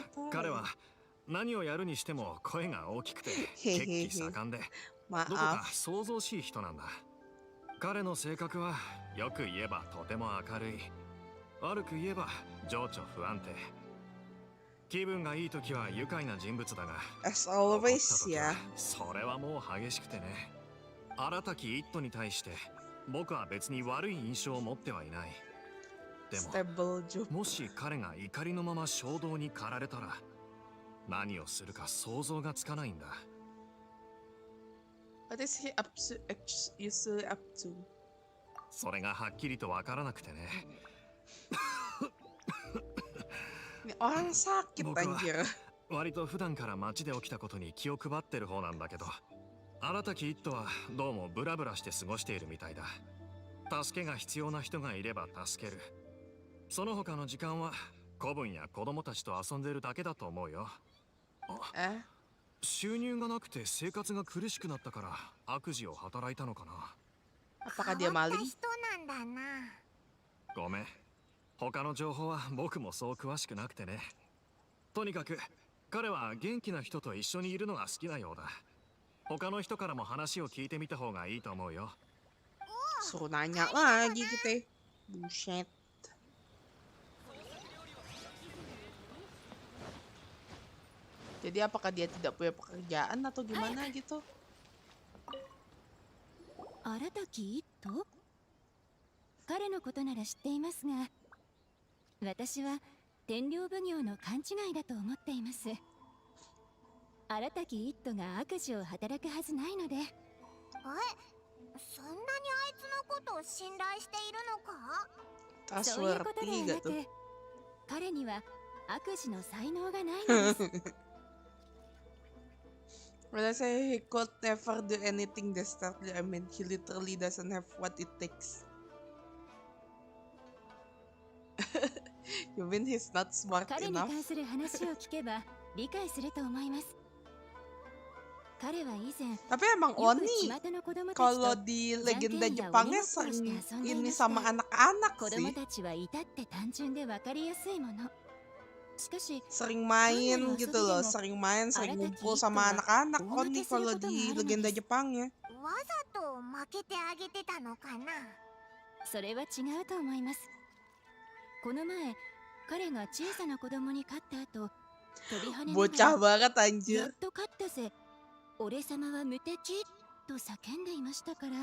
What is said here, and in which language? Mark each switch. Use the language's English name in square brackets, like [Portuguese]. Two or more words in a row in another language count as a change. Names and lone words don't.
[Japanese] 彼は何をやるにしても声が大きくて血気盛んで、どこか想像しい人なんだ。彼の性格はよく言えばとても明るい、悪く言えば情緒不安定。気分がいい時は愉快な人物だが、 [English] As always ya. [Japanese] それはもう激しくてね。荒滝一斗に対して僕は別に悪い印象を持ってはいない。でも [English] stable job. [Japanese] もし彼が怒りのまま衝動に駆られたら何をするか想像がつかないんだ。 [English] What is he up to? Usually up to? [Japanese] それがはっきりとわからなくてね。 [Indonesian] Ini orang sakit [Japanese] 僕は [Indonesian] anjir. [Japanese] 割と普段から街で起きたことに気を配ってる方なんだけど、荒滝一斗はどうもブラブラして過ごしているみたいだ。助けが必要な人がいれば助ける。その他の時間は子分や子供たちと遊んでるだけだと思うよ。 Eh? 収入がなくて生活が苦しくなったから悪事を働いたのかな。 [Indonesian] Apakah dia maling? [Japanese] 人なんだな。ごめん、他の情報は僕もそう詳しくなくてね。とにかく彼は元気な人と一緒にいるのが好きなようだ。他の人からも話を聞いてみた方がいいと思うよ。 [Indonesian] Suruh nanya lagi gitu. Buset. Jadi apakah dia tidak punya pekerjaan atau gimana gitu? Arataki Itto? [Japanese] 彼のことなら知っていますが、私は天領奉行の勘違いだと思っています。荒滝一斗が悪事を働くはずないので。そんなにあいつのことを信頼しているのか？そういうことではなく、彼には悪事の才能がないのです。 [English] When I say he could never do anything desperately, I mean he literally doesn't have what it takes. You mean he's not smart [Japanese] 彼に [English] enough? [Japanese] 関する話を聞けば理解すると思います。彼は以前 [Indonesian] Tapi emang Oni kalau di legenda Jepangnya sering ini sama anak-anak [Japanese] 子供 [Indonesian] sih. [Japanese] たちは至って単純で分かりやすいもの。しかし [Indonesian] Sering main gitu loh, sering main, sering ngumpul sama anak-anak Oni kalau di legenda Jepangnya. [Japanese] わざと負けてあげてたのかな。それは違うと思います。この前彼が小さな子供に勝った後、飛び跳ねなが [Indonesian] Bocah [Japanese] ら [Indonesian] banget [Japanese] や [Indonesian] anjir. [Japanese] っと勝ったぜ、俺様は無敵と叫んでいましたから。